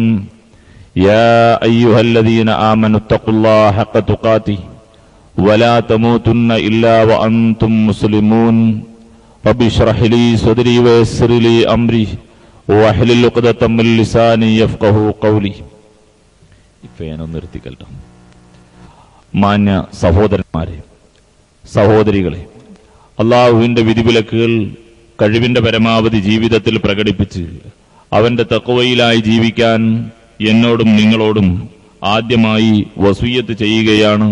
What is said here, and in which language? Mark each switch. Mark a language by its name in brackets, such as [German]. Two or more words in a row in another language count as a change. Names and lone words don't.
[Arabic] يا أيها الذين آمنوا اتقوا الله حق تقاته ولا تموتن إلا وأنتم مسلمون. رب اشرح لي صدري ويسر لي أمري واحلل عقدة من لساني يفقهوا قولي. [Malayalam] മാന്യ സഹോദരന്മാരെ, സഹോദരികളെ, അള്ളാഹുവിന്റെ വിധിവിലക്കുകൾ കഴിവിന്റെ പരമാവധി ജീവിതത്തിൽ പ്രകടിപ്പിച്ച് അവന്റെ തഖ്വയിലായി ജീവിക്കാൻ എന്നോടും നിങ്ങളോടും ആദ്യമായി വസിയ്യത്ത് ചെയ്യുകയാണ്.